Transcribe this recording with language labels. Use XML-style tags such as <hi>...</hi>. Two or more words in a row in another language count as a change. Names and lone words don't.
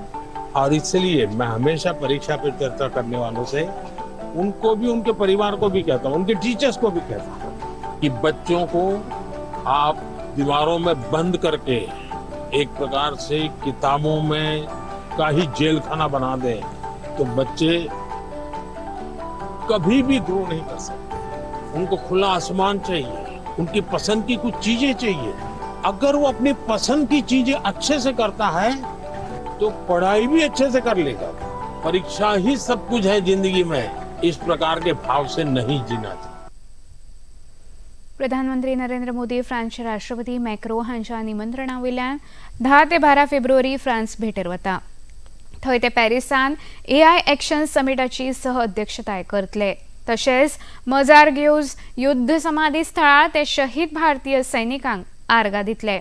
<hi>और इसलिए मैं हमेशा परीक्षा पे चर्चा करने वालों से उनको भी, उनके परिवार को भी कहता हूँ, उनके टीचर्स को भी कहता हूँ कि बच्चों को आप दीवारों में बंद करके एक प्रकार से किताबों में का ही जेल खाना बना दें तो बच्चे कभी भी ग्रो नहीं कर सकते। उनको खुला आसमान चाहिए, उनकी पसंद की कुछ चीजें चाहिए। अगर वो अपनी पसंद की चीजें अच्छे से करता है तो पढ़ाई भी अच्छे से कर लेगा। परीक्षा ही सब कुछ है जिंदगी में, इस प्रकार के भाव से नहीं जीना चाहिए।</hi> <kok>प्रधानमंत्री नरेंद्र मोदी फ्रान्सचे राष्ट्रपती मॅक्रो हांच्या निमंत्रणावेल्यान 10 ते 12 फेब्रुवारी फ्रान्स भेटेर वता। थंय ते पॅरिसान AI एक्शन समिटाची सह अध्यक्षताय करतले। तशेंच मजारग्यूज युद्ध समाधी स्थळार ते शहीद भारतीय सैनिकांक आर्गां दितले।</kok>